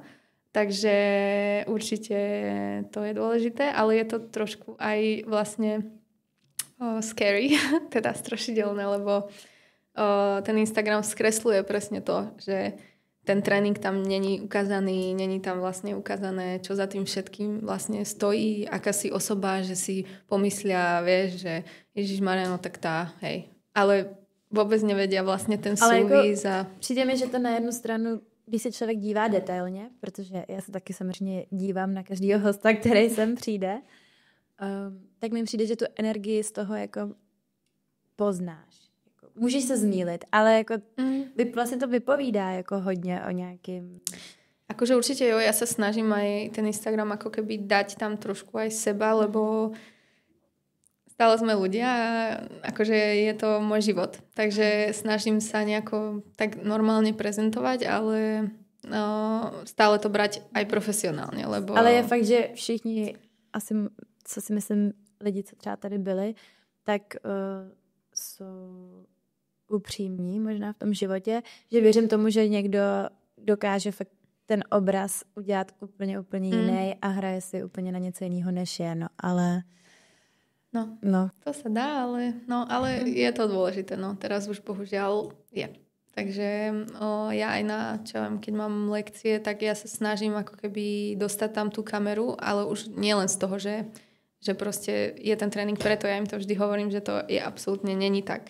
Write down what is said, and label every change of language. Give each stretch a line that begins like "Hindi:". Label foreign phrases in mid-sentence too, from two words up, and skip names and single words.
Slovak: Takže určite to je dôležité, ale je to trošku aj vlastne scary, teda strašidelné, lebo ten Instagram skresluje presne to, že ten tréning tam není ukázaný, není tam vlastne ukázané, čo za tým všetkým vlastne stojí, aká si osoba, že si pomyslia, vieš, že Ježišmarja, no tak tá, hej. Ale vôbec nevedia vlastne ten súvis.
Czech: Přijde mi, že to na jednu stranu, když se člověk dívá detailně, protože já se taky samozřejmě dívám na každýho hosta, který sem přijde, tak mi přijde, že tu energii z toho jako poznáš. Můžeš se zmýlit, ale jako vlastně to vypovídá jako hodně o nějakým...
Slovak: Akože určite jo, ja sa snažím aj ten Instagram ako keby dať tam trošku aj seba, lebo stále sme ľudia a akože je to môj život. Takže snažím sa nejako tak normálne prezentovať, ale stále to brať aj profesionálně. Lebo...
Czech: Ale je fakt, že všichni, asi, co si myslím, lidi, co třeba tady byli, tak jsou upřímní možná v tom životě, že věřím tomu, že někdo dokáže fakt ten obraz udělat úplně jiný a hraje si úplně na něco jiného, než je, no, ale... No,
Slovak: to sa dá, ale je to dôležité, no, teraz už bohužiaľ je. Takže ja aj keď mám lekcie, tak ja sa snažím ako keby dostať tam tú kameru, ale už nie len z toho, že proste je ten tréning, preto ja im to vždy hovorím, že to je absolútne není tak.